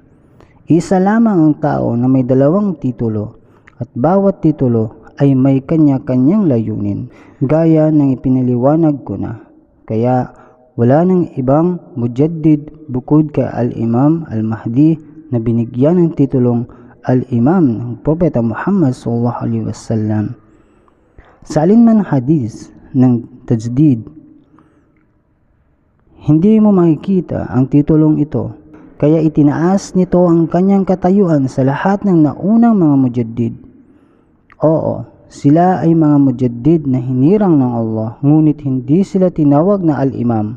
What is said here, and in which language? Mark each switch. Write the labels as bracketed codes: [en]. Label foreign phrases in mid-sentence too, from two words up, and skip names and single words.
[tl] Isa lamang ang tao na may dalawang titulo at bawat titulo ay may kanya-kanyang layunin gaya ng ipinaliwanag ko na. Kaya wala nang ibang mujaddid bukod kay Al-Imam Al-Mahdi na binigyan ng titulong Al-Imam ng Propeta Muhammad [ar] صلى الله عليه وسلم. [tl] Sa alinman hadis ng tajdid, hindi mo makikita ang titulong ito, kaya itinaas nito ang kanyang katayuan sa lahat ng naunang mga mujaddid. Oo, sila ay mga mujaddid na hinirang ng Allah, ngunit hindi sila tinawag na Al-Imam.